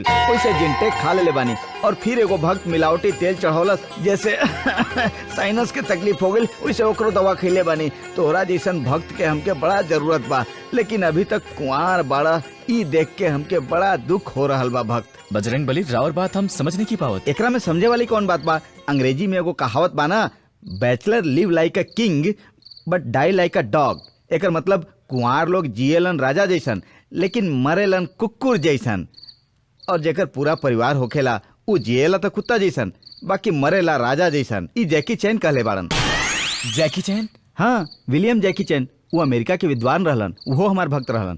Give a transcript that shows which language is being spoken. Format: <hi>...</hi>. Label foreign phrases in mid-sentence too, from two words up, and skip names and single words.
<bho>वैसे जिनटेक खा ले बानी और फिर एगो भक्त मिलावटी तेल चढ़ौलस जैसे साइनस के तकलीफ हो गई, वैसे ओकरो दवा खिले बानी। तोहरा जैसन भक्त के हमके बड़ा जरूरत बा, लेकिन अभी तक कुंवार बाड़ा, ई देख के हमके बड़ा दुख हो रहा बा। भक्त बजरंग बली, रावर बात हम समझ नहीं की पावत। एकरा में समझे वाली कौन बात बा? अंग्रेजी में एगो कहावत बा ना,</bho> <en>Bachelor live like a king but die like a dog.</en> <bho>एकर मतलब कुंवार लोग जियेलन राजा जैसन लेकिन मरेलन कुकुर जैसन, और जेकर पूरा परिवार होखेला उ जियेला तो कुत्ता जैसन बाकी मरेला राजा जैसन। ई जैकी चैन कहले बाड़न। जैकी चैन? हाँ, विलियम जैकी चैन। वो अमेरिका के विद्वान रहलन, वो हमार भक्त रहलन।</bho>